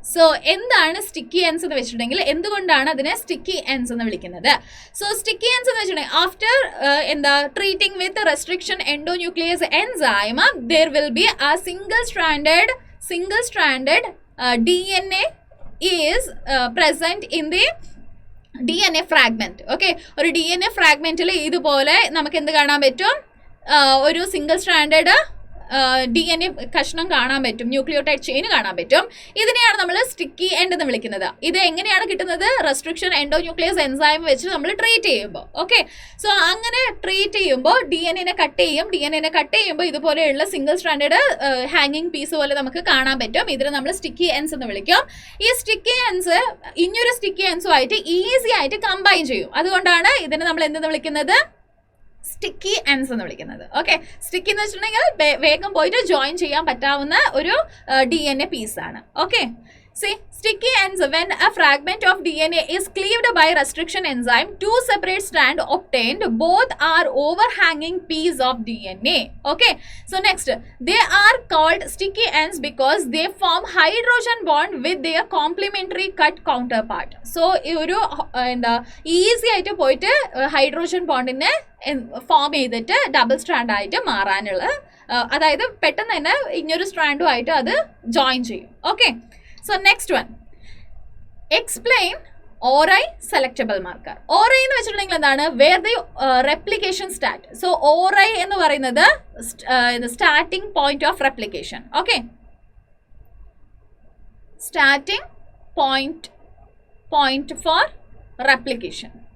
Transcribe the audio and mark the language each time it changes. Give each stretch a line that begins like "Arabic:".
Malayalam: So എന്താണ് sticky ends എന്ന് വെച്ചിട്ടുണ്ടെങ്കിൽ, എന്തുകൊണ്ടാണ് അതിനെ സ്റ്റിക്കി എൻഡ്സ് എന്ന് വിളിക്കുന്നത്?
English: so sticky ends
Malayalam: എന്ന് വെച്ചിട്ടുണ്ടെങ്കിൽ
English: After treating with restriction endonuclease enzyme there will be a single stranded DNA is present in the DNA fragment.
Malayalam: Okay, ഒരു DNA ഫ്രാഗ്മെന്റിൽ ഇതുപോലെ നമുക്ക് എന്ത് കാണാൻ പറ്റും? ഒരു സിംഗിൾ സ്ട്രാൻഡഡ് DNA കഷ്ണം കാണാൻ പറ്റും, ന്യൂക്ലിയോടൈഡ് ചെയിൻ കാണാൻ പറ്റും. ഇതിനെയാണ് നമ്മൾ സ്റ്റിക്കി എൻഡ് എന്ന് വിളിക്കുന്നത്. ഇത് എങ്ങനെയാണ് കിട്ടുന്നത്? റെസ്ട്രിക്ഷൻ എൻഡോന്യൂക്ലിയസ് എൻസൈം വെച്ച് നമ്മൾ ട്രീറ്റ് ചെയ്യുമ്പോൾ. ഓക്കെ, സോ അങ്ങനെ ട്രീറ്റ് ചെയ്യുമ്പോൾ DNA കട്ട് ചെയ്യുമ്പോൾ ഇതുപോലെയുള്ള സിംഗിൾ സ്ട്രാൻഡഡ് ഹാങ്ങിങ് പീസ് പോലെ നമുക്ക് കാണാൻ പറ്റും. ഇതിനെ നമ്മൾ സ്റ്റിക്കി എൻഡ്സ് എന്ന് വിളിക്കും. ഈ സ്റ്റിക്കി എൻഡ്സ് ഇനിയൊരു സ്റ്റിക്കി എൻഡ്സുമായിട്ട് ഈസി ആയിട്ട് കമ്പൈൻ ചെയ്യും. അതുകൊണ്ടാണ് ഇതിനെ നമ്മൾ എന്തെന്ന് വിളിക്കുന്നത്? സ്റ്റിക്കി എൻഡ്സ് എന്ന് വിളിക്കുന്നത്. ഓക്കെ, സ്റ്റിക്കി എന്ന് വെച്ചിട്ടുണ്ടെങ്കിൽ വേഗം പോയിട്ട് ജോയിൻ ചെയ്യാൻ പറ്റാവുന്ന ഒരു DNA പീസാണ്.
English: Okay, see, sticky ends when a fragment of DNA is cleaved by restriction enzyme, two separate strands obtained, both are overhanging piece of DNA. Okay, so next, they are called sticky ends because they form hydrogen bond with their complementary cut counterpart.
Malayalam: So ഒരു easy ആയിട്ട് പോയിട്ട് hydrogen ബോണ്ടിനെ form ചെയ്തിട്ട് double strand ആയിട്ട് മാറാനുള്ള, അതായത് പെട്ടെന്ന് തന്നെ ഇങ്ങനൊരു സ്ട്രാൻഡുമായിട്ട് അത് ജോയിൻ ചെയ്യും.
English: Okay, so next one, explain ORI selectable marker.
Malayalam: ORI എന്ന് വെച്ചിട്ടുണ്ടെങ്കിൽ എന്താണ്?
English: where the replication start. so ORI
Malayalam: എന്ന് പറയുന്നത്
English: starting point of replication. okay, starting point for replication.